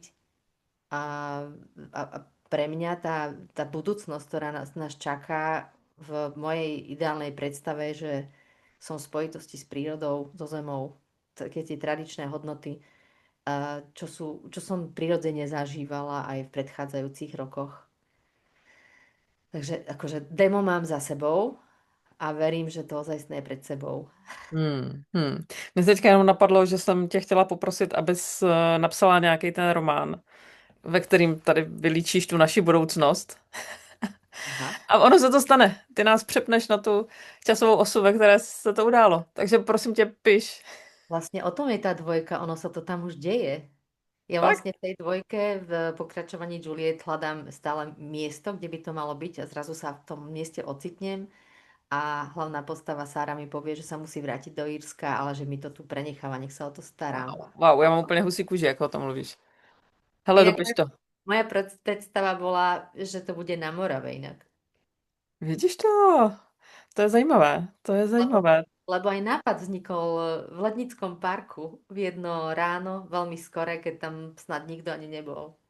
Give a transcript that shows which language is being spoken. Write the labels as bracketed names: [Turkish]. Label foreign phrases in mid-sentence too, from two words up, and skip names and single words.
[Slovak] A, a pre mňa tá budúcnosť, ktorá nás čaká v mojej ideálnej predstave, že som v spojitosti s prírodou, so zemou, také tie tradičné hodnoty, čo som prirodzene zažívala aj v predchádzajúcich rokoch. Takže akože demo mám za sebou a verím, že to ozajstné je pred sebou. [Czech] Mně se teďka jenom napadlo, že jsem tě chtěla poprosit, abys napsala nějaký ten román, ve kterým tady vylíčíš tu naši budoucnost. Aha. A ono se to stane. Ty nás přepneš na tu časovou osu, ve které se to událo. Takže prosím tě, piš. [Slovak] Vlastne o tom je tá dvojka, ono sa to tam už deje. Ja [Czech] Fakt? [Slovak] vlastne v tej dvojke v pokračovaní Juliet hľadám stále miesto, kde by to malo byť a zrazu sa v tom mieste ocitnem a hlavná postava Sára mi povie, že sa musí vrátiť do Írska, ale že mi to tu prenecháva, nech sa o to starám. [Czech] Wow, já mám úplně husí kůži, jak o tom mluvíš. Hele, [Slovak] Inak [Czech] dopiš to. [Slovak] moja predstava bola, že to bude na Morave inak. [Czech] Vidíš to? To je zajímavé. To je [Slovak] Lebo, [Czech] zajímavé. [Slovak] lebo aj nápad vznikol v Lednickom parku v jedno ráno, veľmi skore, keď tam snad nikto ani nebol.